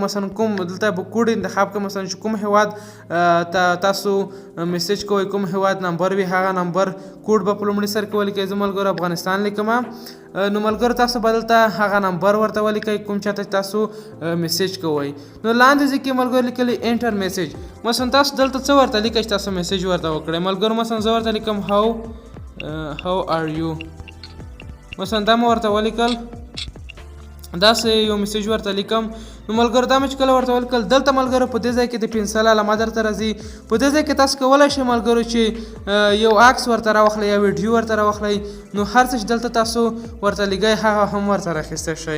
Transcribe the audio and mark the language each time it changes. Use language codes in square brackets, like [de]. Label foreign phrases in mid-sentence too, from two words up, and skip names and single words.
[ps] مثلا کوم دلته به کوډ انتخاب کړئ، مثلا چې کوم هیواد تاسو میسج کوئ، کوم هیواد نمبر وي هغه نمبر کوډ به په لومړي سر کې ولیکئ. زه ملګرو افغانستان لیکم. نو ملګرو تاسو به دلته هغه نمبر ورته ولیکئ کوم چاته تاسو میسج کوئ. نو لاندې ځای کې ملګرو لیکلی [en] enter message. [ps] مثلا تاسو دلته څه ورته لیکئ چې تاسو میسج ورته وکړئ. ملګرو مثلا زه ورته لیکم [en] how are you. [ps] مثلا دا مو ورته ولیکل، داسې یو میسج ورته لیکم. نو ملګرو دا مې چې کله ورته ولیکل دلته ملګرو په دې ځای کې د پنسل علامه درته راځي. په دې ځای کې تاسو کولی شئ ملګرو چې یو عکس ورته راوخلئ یا ویډیو ورته راوخلئ. نو هر څه چې دلته تاسو ورته لیکئ هغه هم ورته راخیستی شئ.